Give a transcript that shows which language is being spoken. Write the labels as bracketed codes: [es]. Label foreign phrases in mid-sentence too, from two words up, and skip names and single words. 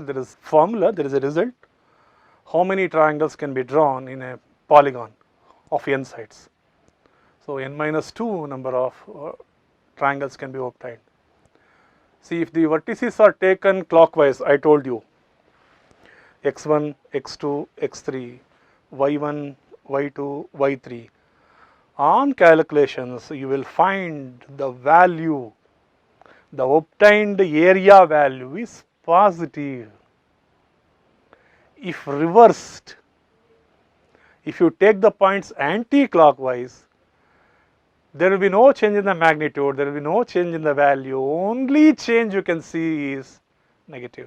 [en] There is formula, there is a result. How many triangles can be drawn in a polygon of n sides? So n minus 2 number of triangles can be obtained. See, if the vertices are taken clockwise, I told you x1, x2, x3, y1, y2, y3. On calculations, you will find the value, the obtained area value is positive. If reversed, if you take the points anti-clockwise, there will be no change in the magnitude, there will be no change in the value, only change you can see is negative.